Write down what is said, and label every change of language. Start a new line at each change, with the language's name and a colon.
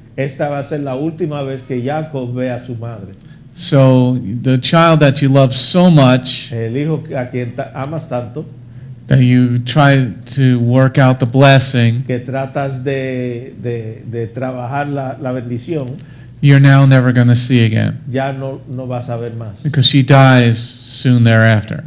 Spanish: Esta va a ser la última vez que Jacob ve a su madre.
English: So the child that you love so much
Spanish: El hijo a quien amas tanto,
English: that you try to work out the blessing,
Spanish: que tratas de trabajar la bendición,
English: you're now never going to see again,
Spanish: ya no vas a ver más.
English: because she dies soon thereafter.